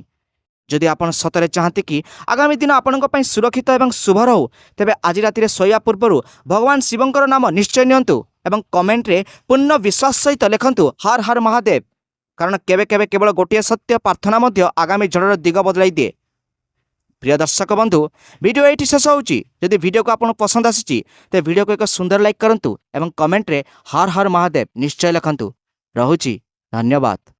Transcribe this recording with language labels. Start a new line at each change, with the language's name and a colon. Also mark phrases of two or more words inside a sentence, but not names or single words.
Odia: ଯଦି ଆପଣ ସତରେ ଚାହାନ୍ତି କି ଆଗାମୀ ଦିନ ଆପଣଙ୍କ ପାଇଁ ସୁରକ୍ଷିତ ଏବଂ ଶୁଭ ରହୁ, ତେବେ ଆଜି ରାତିରେ ଶୋଇବା ପୂର୍ବରୁ ଭଗବାନ ଶିବଙ୍କର ନାମ ନିଶ୍ଚୟ ନିଅନ୍ତୁ ଏବଂ କମେଣ୍ଟରେ ପୂର୍ଣ୍ଣ ବିଶ୍ୱାସ ସହିତ ଲେଖନ୍ତୁ ହର ହର ମହାଦେବ, କାରଣ କେବେ କେବେ କେବଳ ଗୋଟିଏ ସତ୍ୟ ପ୍ରାର୍ଥନା ମଧ୍ୟ ଆଗାମୀ ଝଡ଼ର ଦିଗ ବଦଳାଇ ଦିଏ। ପ୍ରିୟ ଦର୍ଶକ ବନ୍ଧୁ, ଭିଡିଓ ଏଇଟି ଶେଷ ହେଉଛି। ଯଦି ଭିଡ଼ିଓକୁ ଆପଣଙ୍କୁ ପସନ୍ଦ ଆସିଛି, ତେବେ ଭିଡ଼ିଓକୁ ଏକ ସୁନ୍ଦର ଲାଇକ୍ କରନ୍ତୁ ଏବଂ କମେଣ୍ଟରେ ହର ହର ମହାଦେବ ନିଶ୍ଚୟ ଲେଖନ୍ତୁ। ରହୁଛି, ଧନ୍ୟବାଦ।